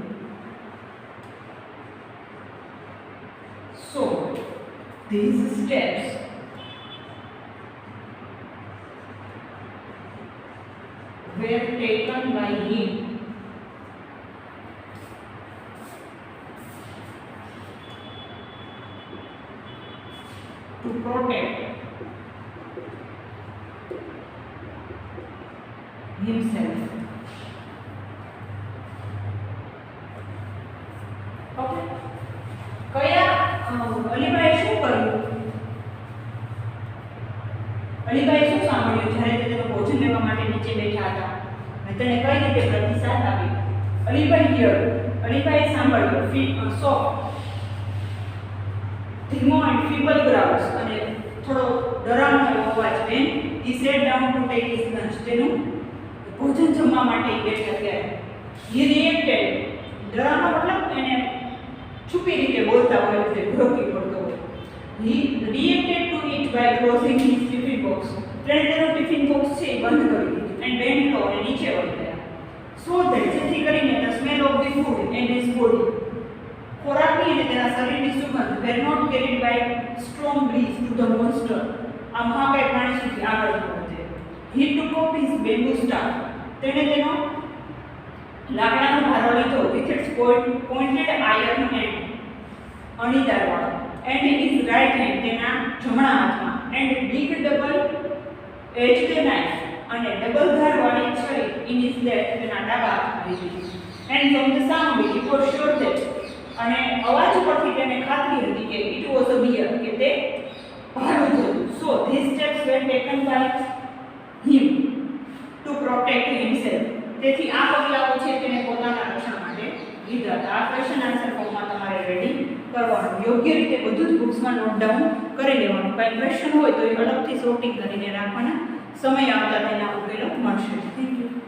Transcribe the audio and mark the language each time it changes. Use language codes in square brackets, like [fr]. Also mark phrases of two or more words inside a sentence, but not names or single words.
[en] So, these steps were taken by him to protect himself. Okay. [gu] કયા અલીભાઈ શું કર્યું? અલીભાઈ શું સાંભળ્યું જ્યારે તે તેનું ભોજન લેવા માટે નીચે બેઠા હતા અને તેને કઈ રીતે પ્રતિસાદ આપ્યો? અલીભાઈએ સાંભળ્યું ધીમો [en] and feeble growls [gu] અને થોડો ડરાવનો એવો અવાજ. [en] when he sat down to take his lunch, [gu] તેનું ભોજન જમવા માટે બેઠા ત્યારે [en] he reacted, [gu] ડરાવનો મતલબ એને છુપી રીતે બોલતા હોય એટલે ભડકી પડતો હોય. [en] he reacted to it by closing his tiffin box. [gu] તેણે તેનો [en] tiffin box [gu] છે એ બંધ કરી દીધું [en] and bent low [gu] અને નીચે વળી ગયા. [en] so that [gu] જેથી કરીને [en] the smell of the food and his body, [gu] ખોરાકની અને તેના શરીરની સુગંધ [en] were not carried by strong breeze to the monster. [gu] આ મહાકાય પ્રાણી સુધી આગળ ન વધે. [en] he took up his bamboo staff. [gu] તેણે તેનો લાકડાનો ભારો લીધો [en] with its pointed iron end, અણીદારવાળો, and in his right hand, [gu] તેના જમણા હાથમાં, [en] and big double edged knife, [gu] અને ડબલ ધારવાળી છરી [en] in his left, [gu] તેના ડાબા હાથમાં લીધી. [en] and from the sound he was sure that, [gu] અને અવાજ પરથી તેને ખાતરી હતી કે [en] it was a bear, [gu] કે તે ભાલું હતું. [en] so these steps were taken by him to protect himself. [gu] તેથી આ પગલાઓ છે તેને પોતાના રક્ષણ માટે લીધા હતા. આ [en] question answer [gu] ફોર્મમાં તમારે રેડી કરવાનું, યોગ્ય રીતે બધું જ બુક્સમાં [en] note down [gu] કરી લેવાનું. કંઈ ક્વેશ્ચન હોય તો એ અલગથી સોર્ટિંગ કરીને રાખવાના, સમય આવતા તેના ઉકેલો મળશે. [en] thank you.